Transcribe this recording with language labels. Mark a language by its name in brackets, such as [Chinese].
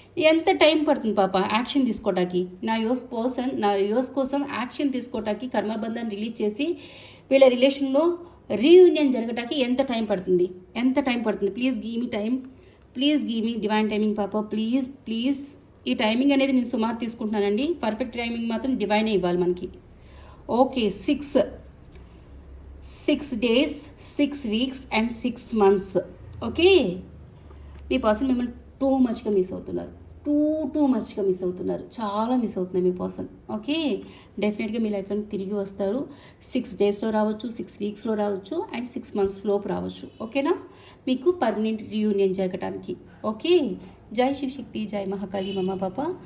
[Telugu] ఎంత టైం పడుతుంది పాప యాక్షన్ తీసుకోవటానికి? నా యోస్ కోసం యాక్షన్ తీసుకోవటానికి కర్మబంధాన్ని రిలీజ్ చేసి వీళ్ళ రిలేషన్లో రీయూనియన్ జరగటానికి ఎంత టైం పడుతుంది? [English] Please give me time, please give me divine timing పాప, please. [Telugu] ఈ టైమింగ్ అనేది నేను సుమారు తీసుకుంటున్నానండి. పర్ఫెక్ట్ టైమింగ్ మాత్రం డివైనే ఇవ్వాలి మనకి. [English] Okay, 6 days, 6 weeks and 6 months. [Telugu] Okay, మీ person మిమ్మల్ని టూ మచ్గా మిస్ అవుతున్నారు. చాలా మిస్ అవుతున్నారు మీ పర్సన్. ఓకే, డెఫినెట్గా మీ లైఫ్లో తిరిగి వస్తారు. 6 daysలో రావచ్చు, 6 weeksలో రావచ్చు అండ్ 6 months లోపు రావచ్చు. ఓకేనా? మీకు పర్మనెంట్ రీయూనియన్ జరగటానికి. ఓకే, జై శివశక్తి, జై మహాకాళి మమ్మ పాప.